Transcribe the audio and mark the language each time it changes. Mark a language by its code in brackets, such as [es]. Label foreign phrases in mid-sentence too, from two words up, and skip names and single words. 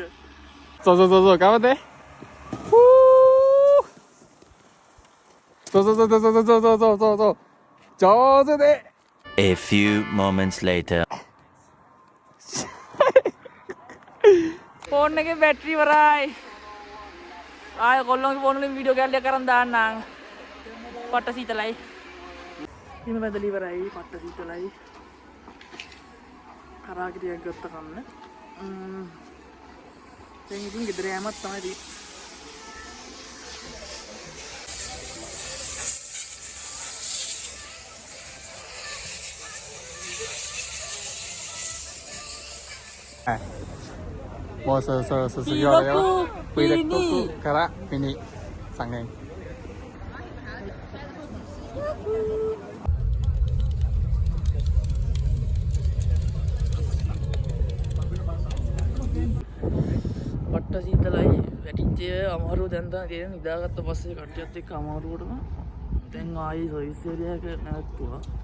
[ja] そう頑張ってそう上手で [en] A few moments later. [si] ෆෝන් එකේ බැටරි ඉවරයි. ආය කොල්ලන්ගේ ෆෝන් වලින් වීඩියෝ කැල්ලක් කරන් දාන්නම්. පට්ට සීතලයි. හිම බදලි ඉවරයි පට්ට සීතලයි. කරාගිරියක් ගත්ත කන්න. දැන් ඉතින් ගෙදර යෑමක් තමයි තියෙන්නේ. [ja] もうそろそろ卒業だよ。P6 からミニ3年。 [si] පට්ට සීතලයි වැටිච්ච අමාරුව දැන් තමයි තේරෙන නිදාගත්ත පස්සේ කට්ටියත් එක්ක අමාරුවටම දැන් ආයි [en] service area [si] එක නැවතුවා.